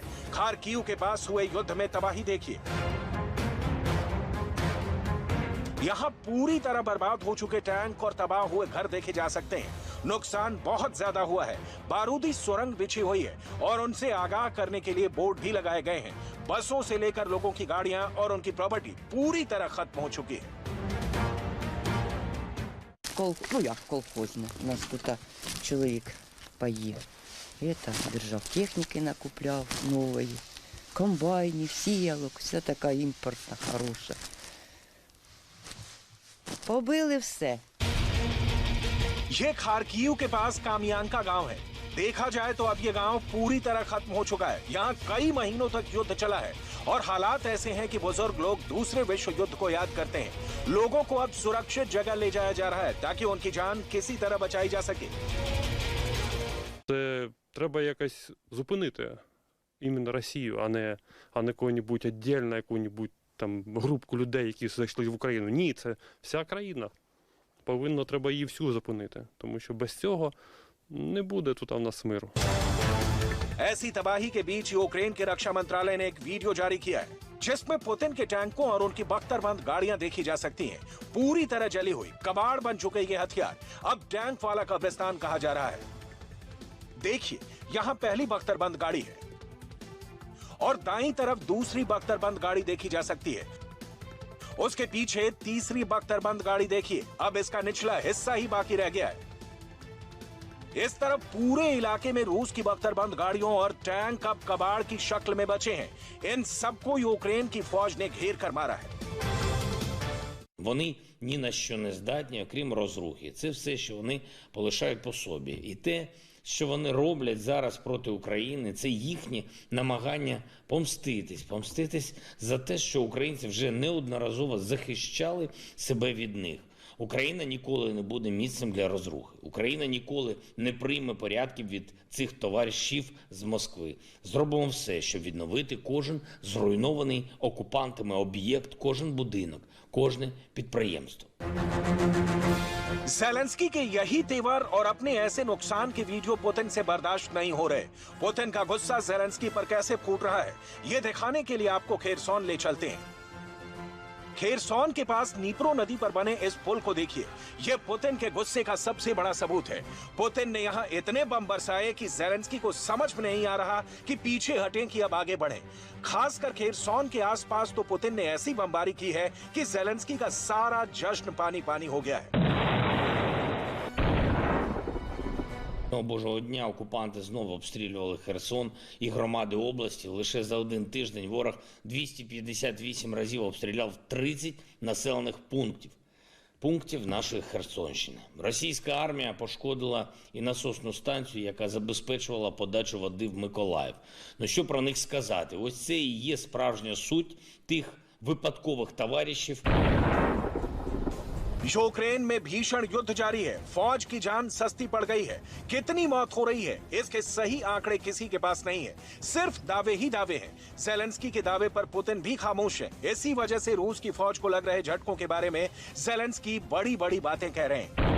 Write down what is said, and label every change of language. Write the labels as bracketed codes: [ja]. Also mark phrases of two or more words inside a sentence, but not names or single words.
[hi] खार्किव के पास हुए युद्ध में तबाही देखिए। यहां पूरी तरह बर्बाद हो चुके टैंक और तबाह हुए घर देखे जा सकते हैं। नुकसान बहुत ज्यादा हुआ है। बारूदी सुरंग बिछी हुई है और उनसे आगाह करने के लिए बोर्ड भी लगाए गए हैं। बसों से लेकर लोगों की गाड़ियां और उनकी प्रॉपर्टी पूरी तरह खत्म हो चुकी है। [uk] Колхозно. У нас тут чоловік поїв. Держав техніки, накупляв нової, комбайнів, сіялок, вся така імпортна, хороша. Побили все. [hi] ये खार्किव के पास कामियांका गांव है। देखा जाए तो अब ये गांव पूरी तरह खत्म हो चुका है। यहाँ कई महीनों तक युद्ध चला है और हालात ऐसे हैं कि बुजुर्ग लोग दूसरे विश्व युद्ध को याद करते हैं। लोगों को अब सुरक्षित जगह ले जाया जा रहा है ताकि उनकी जान किसी तरह बचाई जा सके। [uk] Це треба якось зупинити іменно Росію, а не кого-небудь віддільно, яку-небудь там групку людей, які зайшли в Україну. Ні, це вся країна. Треба її всю зупинити, тому що без цього не буде тут у нас миру. [hi] ऐसी तबाही के बीच यूक्रेन के रक्षा मंत्रालय ने एक वीडियो जारी किया है जिसमें पुतिन के टैंकों और उनकी बख्तरबंद गाड़ियां देखी जा सकती हैं। पूरी तरह जली हुई, कबाड़ बन चुके ये हथियार अब टैंक वाला कब्रिस्तान कहा जा रहा है। देखिए, यहां पहली बख्तरबंद गाड़ी है और दाईं तरफ दूसरी बख्तरबंद गाड़ी देखी जा सकती है। उसके पीछे तीसरी बख्तरबंद गाड़ी देखिए। अब इसका निचला हिस्सा ही बाकी रह गया है। इस तरफ पूरे इलाके में रूस की बख्तरबंद गाड़ियों और टैंक अब कबाड़ की शक्ल में बचे हैं। इन सबको यूक्रेन की फौज ने घेर कर मारा है। [uk] Вони ні на що не здатні, окрім розрухи. Це все, що вони полишають по собі. І те, що вони роблять зараз проти України, це їхні намагання помститись за те, що українці вже неодноразово захищали себе від них. Україна ніколи не буде місцем для розрухи. Україна ніколи не прийме порядків від цих товаришів з Москви. Зробимо все, щоб відновити кожен зруйнований окупантами об'єкт, кожен будинок, кожне підприємство. [hi] ज़ेलेंस्की के यही तेवर और अपने ऐसे नुकसान के वीडियो पुतिन से बर्दाश्त नहीं हो रहे। पुतिन का गुस्सा ज़ेलेंस्की पर कैसे फूट रहा है, ये दिखाने के लिए आपको खेरसॉन ले चलते हैं। खेरसॉन के पास नीप्रो नदी पर बने इस पुल को देखिए। यह पुतिन के गुस्से का सबसे बड़ा सबूत है। पुतिन ने यहाँ इतने बम बरसाए कि ज़ेलेंस्की को समझ में नहीं आ रहा कि पीछे हटें कि अब आगे बढ़ें। खासकर खेरसॉन के आसपास तो पुतिन ने ऐसी बमबारी की है कि ज़ेलेंस्की का सारा जश्न पानी पानी हो गया है। [uk] Божого дня окупанти знову обстрілювали Херсон і громади області. Лише за один тиждень ворог 258 разів обстріляв 30 населених пунктів нашої Херсонщини. Російська армія пошкодила і насосну станцію, яка забезпечувала подачу води в Миколаїв. Ну що про них сказати? Ось це і є справжня суть тих випадкових товаришів. [hi] यूक्रेन में भीषण युद्ध जारी है। फौज की जान सस्ती पड़ गई है। कितनी मौत हो रही है, इसके सही आंकड़े किसी के पास नहीं है। सिर्फ दावे ही दावे हैं। ज़ेलेंस्की के दावे पर पुतिन भी खामोश है। इसी वजह से रूस की फौज को लग रहे झटकों के बारे में ज़ेलेंस्की बड़ी बड़ी बातें कह रहे हैं।